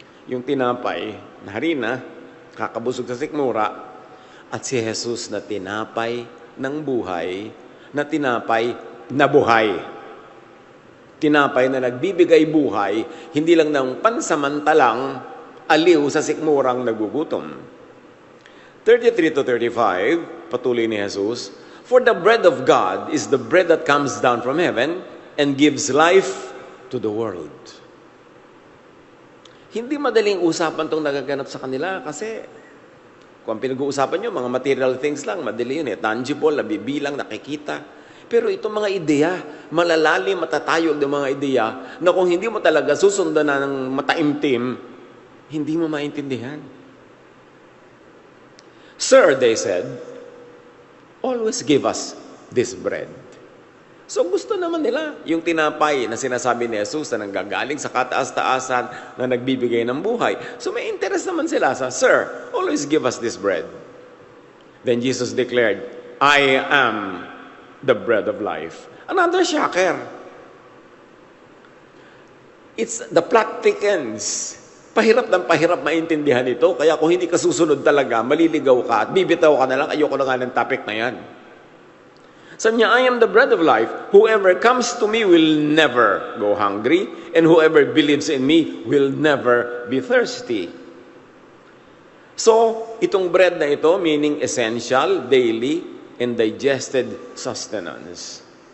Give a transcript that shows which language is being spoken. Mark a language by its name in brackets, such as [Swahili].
[Filipino] Yung tinapay na harina, kakabusog sa sikmura, at si Jesus na tinapay ng buhay, na tinapay na buhay. Tinapay na nagbibigay buhay, hindi lang ng pansamantalang aliw sa sikmurang nagugutom. [English] 33-35, [Filipino] patuloy ni [English] Jesus, "For the bread of God is the bread that comes down from heaven and gives life to the world." [Filipino] Hindi madaling usapan itong nagaganap sa kanila kasi kung pinag-uusapan nyo, mga material things lang, madali yun tangible, nabibilang, nakikita. Pero itong mga ideya, malalalim, matatayog ng mga ideya na kung hindi mo talaga susundan na ng mataimtim, hindi mo maintindihan. [English] "Sir," they said, "always give us this bread." [Filipino] So gusto naman nila yung tinapay na sinasabi ni Jesus na nanggagaling sa kataas-taasan na nagbibigay ng buhay. So may interest naman sila sa, [English] "Sir, always give us this bread." Then Jesus declared, "I am the bread of life." Another shocker. It's the plot thickens. [Filipino] Pahirap ng pahirap maintindihan ito. Kaya kung hindi ka susunod talaga, maliligaw ka at bibitaw ka na lang, ayoko na nga ng topic na yan. Sabi niya, [English] "I am the bread of life. Whoever comes to me will never go hungry, and whoever believes in me will never be thirsty." So, itong bread na ito, meaning essential, daily, and digested sustenance.